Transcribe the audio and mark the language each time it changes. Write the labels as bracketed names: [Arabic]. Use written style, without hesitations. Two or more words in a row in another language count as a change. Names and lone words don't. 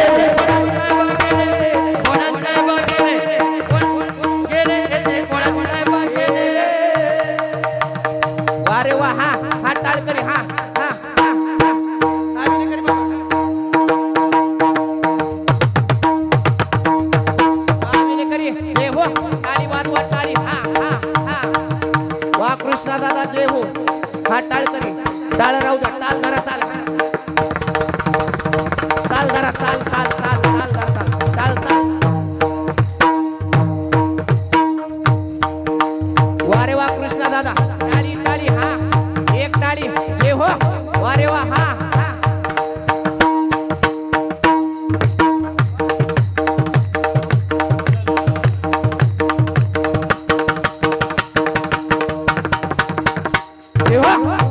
[Marathi] अरे वा, हा हा टाळकरी, हा हा हा हा विनेकरी बाबा, हा विनेकरी जय हो, टाळी वाजवा टाळी, हा हा हा. वा कृष्णा दादा जय हो. हा टाळकरी, टाळ राहू द्या, ताल धरा, ताल ताल धरा, ताल ताल ताल ताल धरा, ताल ताल ताल. वा रे वा कृष्णा दादा, टाळी टाळी, हा एक टाळी जय हो. वा रे वा, हा हा. जय हो.